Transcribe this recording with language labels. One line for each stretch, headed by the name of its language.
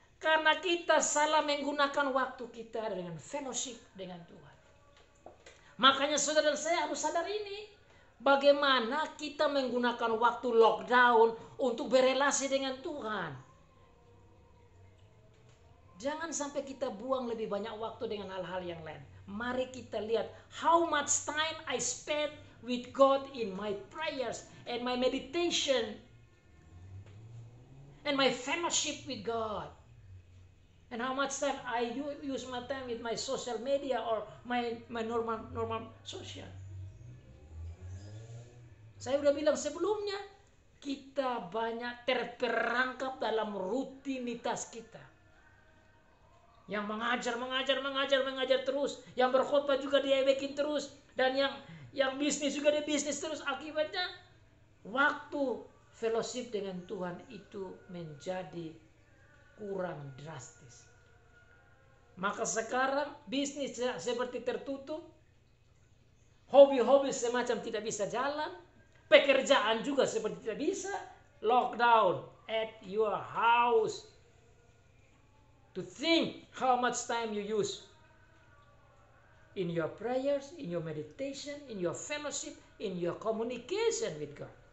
Indonesian: Karena kita salah menggunakan waktu kita dengan fellowship dengan Tuhan. Makanya saudara dan saya harus sadar ini. Bagaimana kita menggunakan waktu lockdown untuk berelasi dengan Tuhan. Jangan sampai kita buang lebih banyak waktu dengan hal-hal yang lain. Mari kita lihat
English: how much time I spent with God in my prayers and my meditation and my fellowship with God. And how much time I use my time with my social media or my normal social.
Indonesian: Saya udah bilang sebelumnya, kita banyak terperangkap dalam rutinitas kita. Yang mengajar terus, yang berkhotbah juga dia bikin terus, dan yang bisnis juga dia bisnis terus. Akibatnya waktu fellowship dengan Tuhan itu menjadi kurang drastis. Maka sekarang bisnis seperti tertutup, hobi-hobi semacam tidak bisa jalan, pekerjaan juga seperti tidak bisa,
English: lockdown at your house. To think how much time you use in your prayers, in your meditation, in your fellowship, in your communication with God.